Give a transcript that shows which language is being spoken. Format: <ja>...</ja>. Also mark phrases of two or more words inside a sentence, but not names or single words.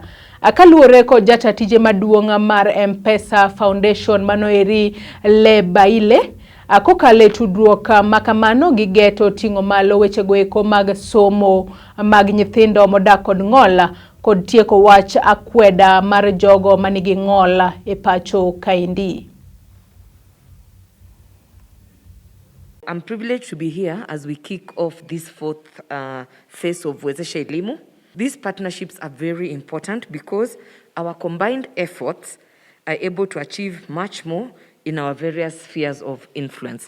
<luo>Kaluwore kod jatatije maduong' mar M-Pesa Foundation manoeri Lebaile, kokale tudruok makamano gi geto ting'o malo wechego eko mag somo mag nyithindo modak kod ng'ol kod tieko wach akweda mar jogo manigi ng'ol e pacho kaendi.</luo> <en>I'm privileged to be here as we kick off this fourth phase of Wezesha Elimu. These partnerships are very important because our combined efforts are able to achieve much more in our various spheres of influence.</en>